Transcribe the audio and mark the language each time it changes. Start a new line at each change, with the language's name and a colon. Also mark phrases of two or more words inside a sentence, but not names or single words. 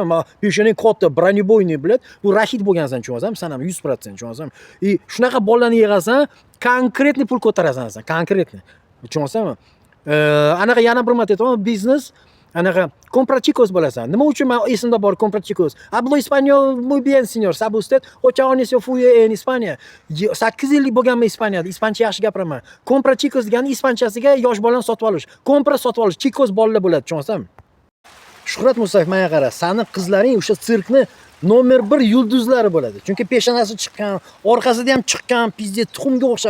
Uzbek: Mana peshonang katta, broneboyniy, bilad. Bu rashid bo'lgansan, tushunasizmi? Sen ham 100%, tushunasizmi? Shunaqa bolalarni yig'asan, konkretniy pul ko'tarasan sen, konkretniy. Tushunasizmi? Anaqa yana bir marta aytaman, biznes anaqa comprachicos bo'lasan. Nima uchun men esimda bor comprachicos?
Spanish: Hablo español muy bien, señor. ¿Sabe usted? 8 años yo fui en España.
Uzbek: 8 yillik bo'lganman Ispaniyada. Ispancha yaxshi gapiraman. Comprachicos degani ispanchasiga yosh bolani sotib olish. Compra sotib olish. Chicos bolalar bo'ladi, tushunasizmi? Shuhrat Musayev, menga qara. Sani qizlaring o'sha sirkni nomer 1 yulduzlari bo'ladi. Chunki peshonasi chiqqan, orqasida ham chiqqan, pizde tuxumga o'xshab.